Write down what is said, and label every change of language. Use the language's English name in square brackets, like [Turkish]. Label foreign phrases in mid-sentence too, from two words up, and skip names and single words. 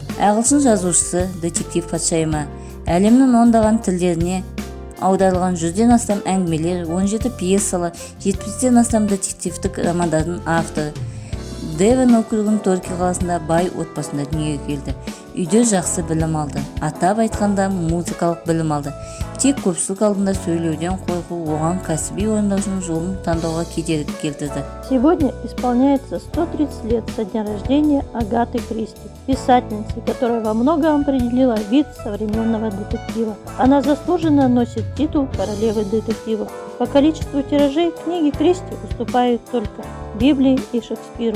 [Kazakh] Ағылшын жазушысы детектив патшайымы әлемнің ондаған тілдеріне аударылған 100-ден астам әңгімелер, 17 пьесалар, 70-ден астам детективтік романдардың авторы. Девон округінің Торки қаласында бай отбасында дүниеге келді. Үйде жақсы білім алды. Атап айтқанда музыкалық білім алды. Тек көпшілік алдында сөйлеуден қорқу оған кәсіби орындаушының жолын таңдауға кедергі келтірді. [Russian] Сегодня исполняется 130 лет со дня рождения Агаты Кристи, писательницы, которая во многом определила вид современного детектива. Она заслуженно носит титул королевы детективов. По количеству тиражей книги Кристи уступают только Библии и Шекспиру.